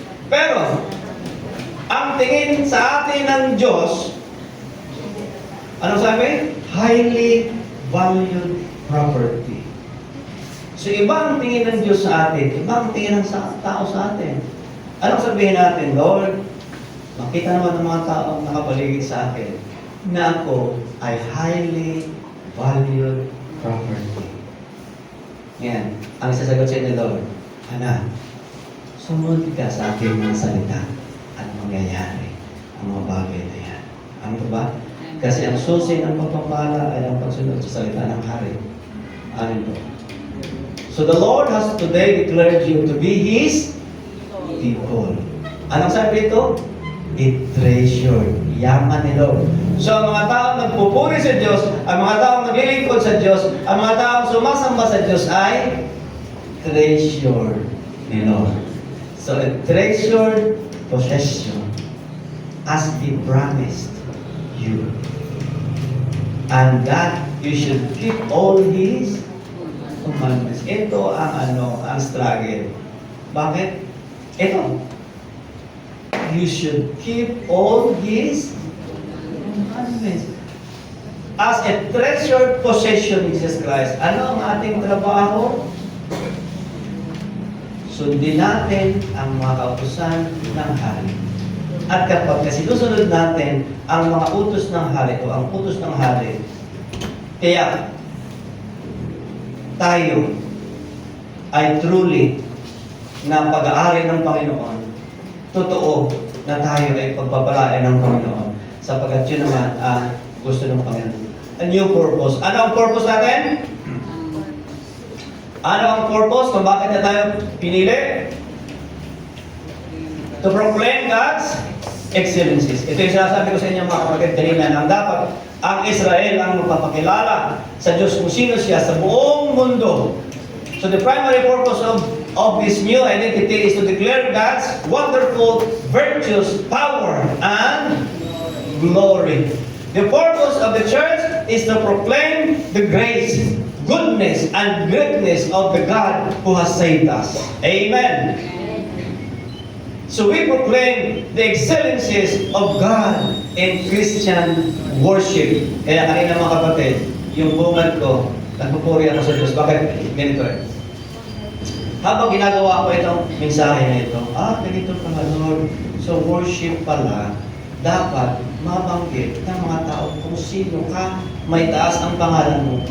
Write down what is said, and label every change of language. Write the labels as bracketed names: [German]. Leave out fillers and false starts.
[Filipino] Pero, ang tingin sa atin ng Diyos, ano sabi? [English] Highly valued property. [Filipino] So, iba ang tingin ng Diyos sa atin, iba ang tingin ng tao sa atin. Anong sabihin natin, Lord? Makita naman ng mga tao nakapaligid sa akin na ako ay [English] highly valued property. [Filipino] Yan. Ang sasagot sa inyo, Lord, Anak, sumunod ka sa aking mga salita at mangyayari ang mga bagay na yan. Ano ba? Kasi ang susi ng pagpapala ay ang pagsunod sa salita ng hari. Amin po. [English] So the Lord has today declared you to be His people. [Filipino] Anong sabi ito? [English] Be treasured. [Filipino] Yaman ni Lord. So ang mga taong nagpupuri sa Diyos, ang mga taong naglilingkod sa Diyos, ang mga taong sumasamba sa Diyos ay treasured ni Lord. [English] So a treasured possession as He promised you. And that you should keep all His commandments. [Filipino] Ito ang struggle. Bakit? Ito. [English] You should keep all His commandments. As a treasured possession of Jesus Christ. [Filipino] Ano ang ating trabaho? Sundin natin ang mga kautusan ng hari. At kapag sinusunod natin ang mga utos ng hari o ang utos ng hari, kaya tayo ay truly na pag-aari ng Panginoon, totoo na tayo ay pagpapalain ng Panginoon sapagkat yun naman ang gusto ng Panginoon. [English] A new purpose. [Filipino] Ano ang purpose natin? Ano ang purpose kung bakit na tayo pinili? [English] To proclaim God's excellencies. [Filipino] Ito yung sinasabi ko sa inyo mga kapatid kanina na dapat ang Israel ang magpapakilala sa Diyos kung sino siya sa buong mundo. [English] So the primary purpose of this new identity is to declare God's wonderful virtues, power, and glory. The purpose of the church is to proclaim the grace, goodness, and greatness of the God who has saved us. Amen. So we proclaim the excellencies of God in Christian worship. [Filipino] Kaya kanina mga kapatid, yung bungad ko, nagpupuri ako sa Diyos. Bakit? Ganito eh. Habang ginagawa ko itong mensahe na ito, ganito pala Lord. So worship pala, dapat mabanggit ng mga tao kung sino ka, may taas ang pangalan mo.